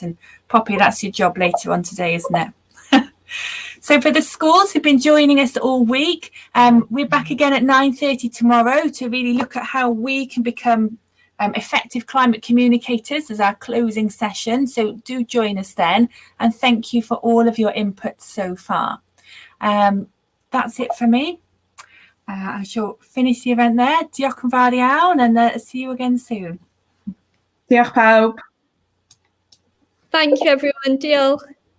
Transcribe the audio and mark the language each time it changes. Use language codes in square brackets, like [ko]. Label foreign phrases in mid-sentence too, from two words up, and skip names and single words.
[en] And Poppy, that's your job later on today, isn't it? So for the schools who've been joining us all week, we're back again at 9:30 tomorrow to really look at how we can become effective climate communicators as our closing session. So do join us then, and thank you for all of your input so far. That's it for me. I shall finish the event there. [cy] Diolch yn fawr iawn, [en] and see you again soon. [cy] Diolch pawb. [en] Thank you everyone. [cy] Diolch.